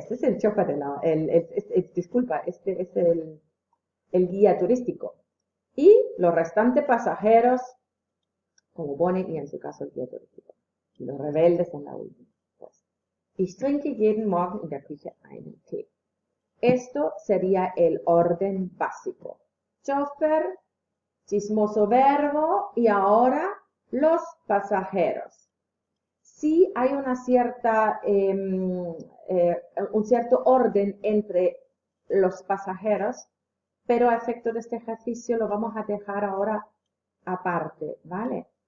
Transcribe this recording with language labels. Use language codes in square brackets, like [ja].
[es] Este es el chofer, disculpa, este es el guía turístico. Y los restantes pasajeros, como pone, y en su caso el guía turístico. Y los rebeldes en la última. [de] Pues, ich trinke jeden Morgen in der Küche einen Tee. [es] Esto sería el orden básico. Chofer, chismoso verbo y ahora los pasajeros. Sí hay una cierta, un cierto orden entre los pasajeros, pero a efecto de este ejercicio lo vamos a dejar ahora aparte, ¿vale?